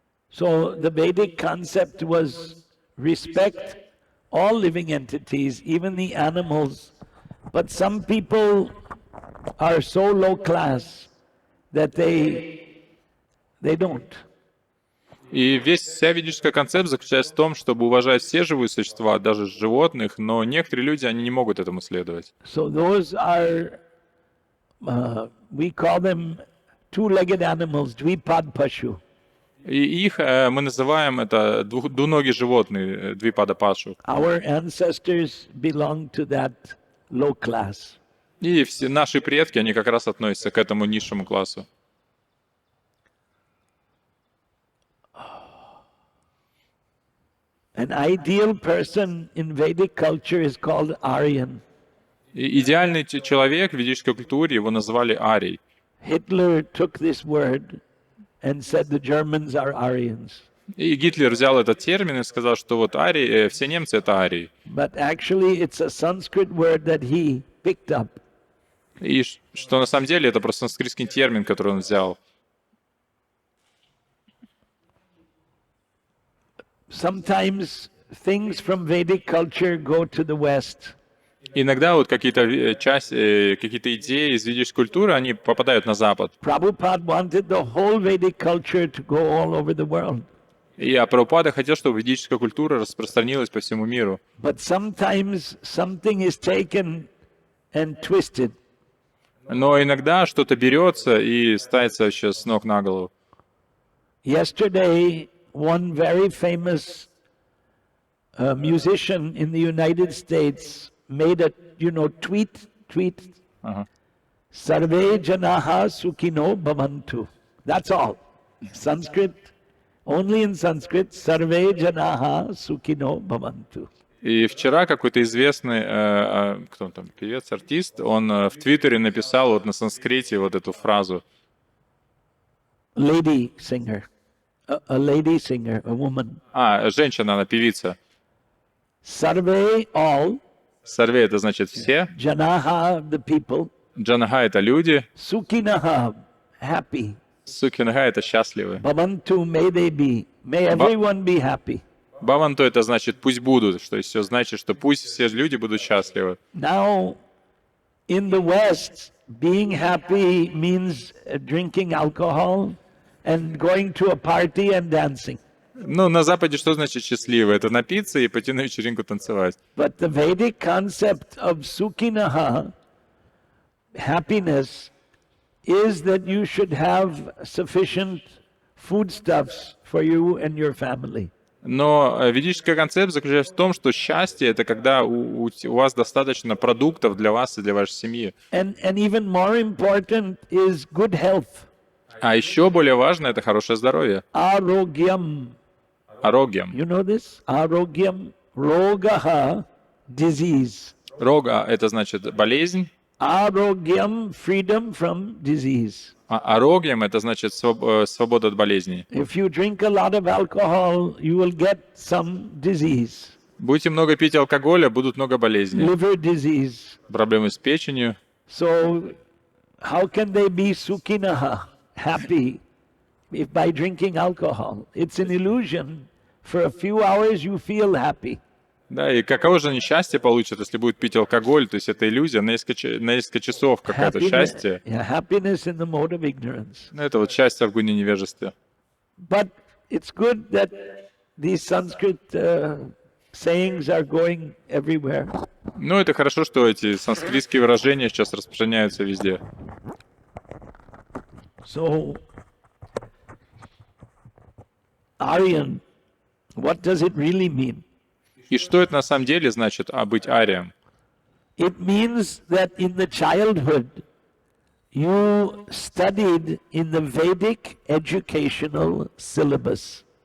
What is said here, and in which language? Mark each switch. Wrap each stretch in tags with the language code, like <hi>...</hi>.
<en>So the Vedic concept was respect all living entities, even the animals. But some people are so low class that they don't.</en> <ru>И вся ведическая концепция заключается в том, чтобы уважать все живые существа, даже животных, но некоторые люди, они не могут этому следовать.</ru> <en>So those are, we call them two-legged animals, dvipad pashu.</en> <ru>И их мы называем это двуногие животные, двипада пашу.</ru> <en>Our ancestors belong to that low class.</en> <ru>И все наши предки, они как раз относятся к этому низшему классу.</ru> <en>An ideal person in Vedic culture is called Aryan.</en> <ru>И идеальный человек в ведической культуре, его называли Арий.</ru> <en>Hitler took this word and said the Germans are Aryans.</en> <ru>И Гитлер взял этот термин и сказал, что вот арии, все немцы — это арии.</ru> <en>But actually it's a Sanskrit word that he picked up.</en> <ru>И что на самом деле это просто санскритский термин, который он взял.</ru> <en>Sometimes things from Vedic culture go to the West.</en> <ru>Иногда вот какие-то идеи из ведической культуры, они попадают на Запад.</ru> <en>Prabhupada wanted the whole Vedic culture to go all over the world.</en> <ru>И Прабхупада хотел, чтобы ведическая культура распространилась по всему миру.</ru> <en>But sometimes something is taken and twisted.</en> <ru>Но иногда что-то берется и ставится вообще с ног на голову.</ru> <en>Yesterday, one very famous musician in the United States made a, tweet. Ага.</en> <sa>Sarve janaha sukhino bhavantu.</sa> <en>That's all. Sanskrit, only in Sanskrit,</en> <sa>sarve janaha sukhino bhavantu.</sa> <ru>И вчера какой-то известный, кто там, певец, артист, он в Твиттере написал вот на санскрите вот эту фразу.</ru> <en>Lady singer, a lady singer, a woman.</en> <ru>Женщина, она певица.</ru> <en>Sarve, all.</en> <ru>Сарве — это значит все.</ru> <en>Janaha, the people.</en> <ru>Джанаха — это люди.</ru> <en>Sukhinaha, happy.</en> <ru>Сукинаха — это счастливые.</ru> <en>Bhavantu, may they be. May everyone be happy.</en> <ru>Бхаванту — это значит пусть будут, что есть все значит, что пусть все люди будут счастливы.</ru> <en>Now, in the West, being happy means drinking alcohol and going to a party and dancing.</en> <ru>Ну, на Западе что значит счастливо? Это напиться и пойти на вечеринку танцевать.</ru> <en>But the Vedic concept of sukhinaha, happiness, is that you should have sufficient foodstuffs for you and your family.</en> <ru>Но ведическая концепция заключается в том, что счастье — это когда у вас достаточно продуктов для вас и для вашей семьи.</ru> <en>And even more important is good health.</en> <ru>А еще более важно — это хорошее здоровье.</ru> <sa>Arogyam. Арогьям.</sa> <en>You know this? Arogyam. Rogaha, disease.</en> <ru>Рога — это значит болезнь.</ru> <en>Arogyam, freedom from disease.</en> <ru>Арогьям — это значит свобода от болезней.</ru> <en>If you drink a lot of alcohol, you will get some disease, Будете много пить алкоголя, будут много болезней. liver disease.</en> <ru>Проблемы с печенью.</ru> <en>So how can they be sukhinaha, happy, if by drinking alcohol? It's an illusion. For a few hours you feel happy.</en> <ru>Да, и каково же они счастье получат, если будут пить алкоголь? То есть это иллюзия, на несколько часов какое-то счастье.</ru> <en>Happiness in the mode of ignorance.</en> <ru>Ну, это вот счастье в гуне невежестве.</ru> <en>But it's good that these Sanskrit sayings are going everywhere.</en> <ru>Ну, это хорошо, что эти санскритские выражения сейчас распространяются везде.</ru> <en>So, Aryan, what does it really mean?</en> <ru>И что это на самом деле значит быть арием?</ru> <en>It means that in the childhood you studied in the Vedic educational syllabus.</en>